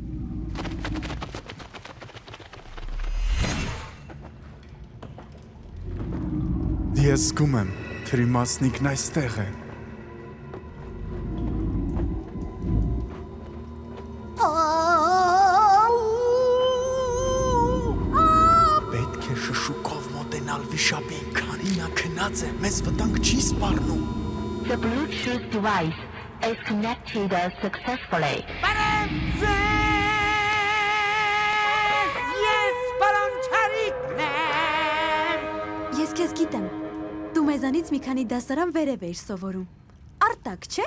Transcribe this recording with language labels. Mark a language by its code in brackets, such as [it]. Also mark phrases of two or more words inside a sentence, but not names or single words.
[hy] Ես զգում եմ, թրի մասնիկն այստեղ է։ Պետք է շշուկով մոտենալ վիշապին, քանի նա քնած է, մեզ վտանգ չի սպառնում։ [en] The Bluetooth device is connected successfully. [hy] Ես պարոն Չարիկն եմ։ Ես քեզ գիտեմ։ Դու մեզանից մի քանի դասարան վերև էիր սովորում։ Արտակ, չէ։